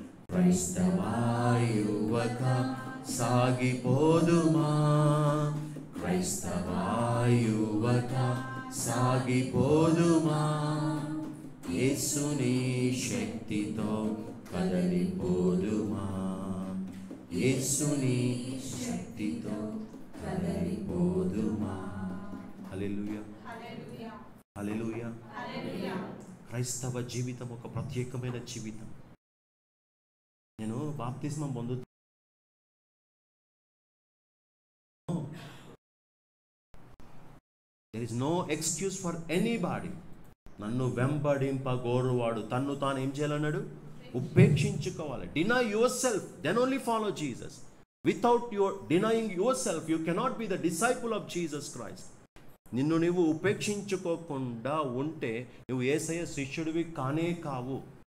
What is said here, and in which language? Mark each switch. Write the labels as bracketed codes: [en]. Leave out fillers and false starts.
[te] క్రైస్తవా యువక సాగిపోదుమా, క్రైస్తవా యువక సాగిపోదుమా, యేసుని శక్తితో కదలిపోదుమా, యేసుని శక్తితో కదలిపోదుమా. హల్లెలూయా. హల్లెలూయా. క్రైస్తవ జీవితం ఒక ప్రత్యేకమైన జీవితం. నేను బాప్తిస్మం పొందు [en] there is no excuse for anybody. [te] నన్ను వెంబడింపగోరువాడు తన్ను తాను ఏం చేయాలన్నాడు? ఉపేక్షించుకోవాలి. [en] Deny yourself, then only follow Jesus. Without your denying yourself you cannot be the disciple of Jesus Christ. [te] నిన్ను నువ్వు ఉపేక్షించుకోకుండా ఉంటే నువ్వు యేసయ్య శిష్యుడివి కానే కావు.